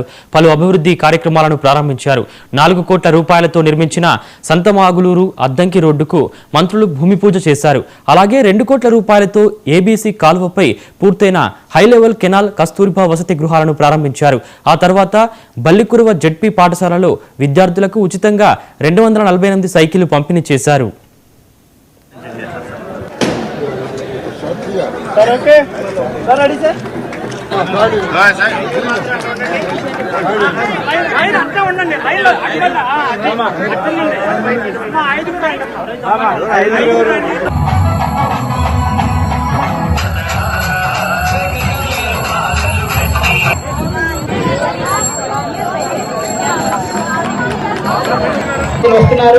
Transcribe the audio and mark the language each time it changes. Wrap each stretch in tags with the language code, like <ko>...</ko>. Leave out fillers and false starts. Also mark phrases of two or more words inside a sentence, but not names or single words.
<te>పలు అభివృద్ధి కార్యక్రమాలను ప్రారంభించారు. 4 కోట్ల రూపాయలతో నిర్మించిన సంతమాగులూరు అద్దంకి రోడ్డుకు మంత్రులు భూమి పూజ చేశారు. అలాగే 2 కోట్ల రూపాయలతో ఏబీసీ కాలువపై పూర్తయిన హైలెవెల్ కెనాల్, కస్తూర్బా వసతి గృహాలను ప్రారంభించారు. ఆ తర్వాత బల్లికురువ జెడ్పీ పాఠశాలలో విద్యార్థులకు ఉచితంగా 248 సైకిళ్లు పంపిణీ చేశారు.</te> <en>sir okay sir ready sir</en> <te>हां सर లైన్ అంతా ఉండండి లైన్ అట్లా అట్లండి మా 5 కూడా వస్తున్నారు.</te>